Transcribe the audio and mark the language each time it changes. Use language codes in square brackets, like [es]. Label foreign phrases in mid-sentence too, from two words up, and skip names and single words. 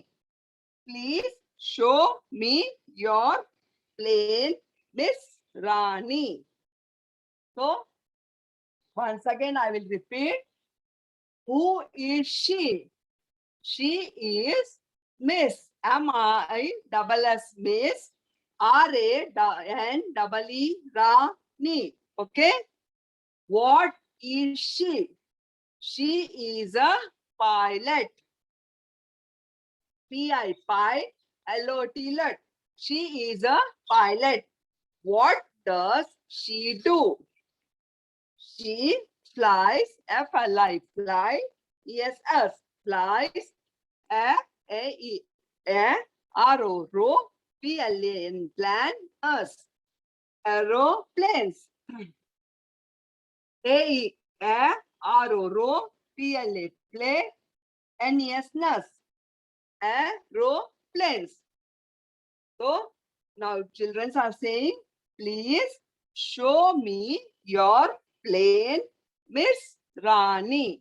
[en] Please show me your plane, Miss Rani. So, once again, I will repeat. Who is she? She is Miss. M-I-S-S Miss. R-A-N-E-E Rani. Okay. What is she? She is a pilot. Pilot. She is a pilot. What does she do? She flies. F-L-I. Fly. E-S-S. Flies. A-E. R-O. Row. P-L-A-N. Plan. Us. Aeroplanes. A-E. R-O. Row. P-L-A. Play. N-E-S. Nus. Aeroplanes. So now children are saying, please show me your plane, Miss Rani.